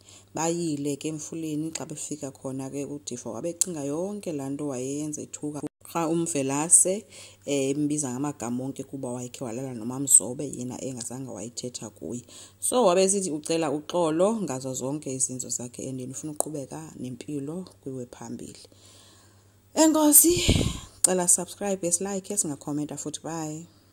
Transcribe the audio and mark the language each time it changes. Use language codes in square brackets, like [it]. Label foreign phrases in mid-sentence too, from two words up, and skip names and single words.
[xh] Bayile ke emfuleni xa befika khona ke uDifa wabecinga yonke laa nto wayeyenza ethuka uMvelase embiza ngamagama onke kuba wayekhe walala noMamzobe yena engazange wayithetha kuye. So wabesithi ucela uxolo ngazo zonke izinto zakhe and ufuna uqhubeka nempilo kwiwe phambili. Enkosi, cela subscribe, like, singakhomenta futhi, bye.